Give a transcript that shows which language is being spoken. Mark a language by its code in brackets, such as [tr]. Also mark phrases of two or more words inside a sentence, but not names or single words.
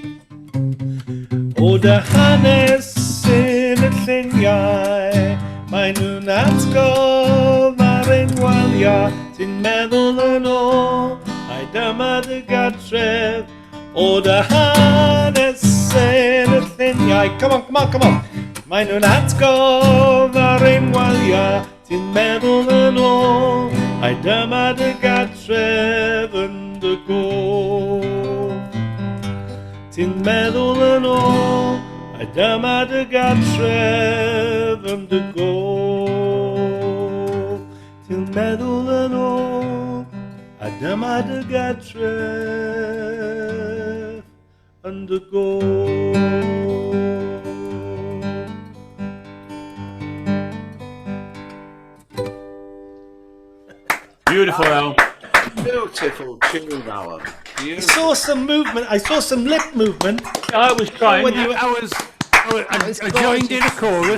[cy] O dy hanes yn y lluniau, mae nhw'n atgof ar ein waliau, ti'n meddwl yn ôl, ai dyma dy gatref. O dy hanes yn y lluniau, [en] come on, come on, come on. [cy] Mae nhw'n atgof ar ein waliau, ti'n meddwl yn ôl, ai dyma dy gatref yn dy gôl. Ti'n meddwl yn ôl, ai dyma dy gatref yn dy gôl. Ti'n meddwl yn ôl, a dyma dy gatref yn dy gôl. [en] Beautiful, Al. Beautiful tune, Alan. I saw some movement. I saw some lip movement. I was trying. I joined in the chorus.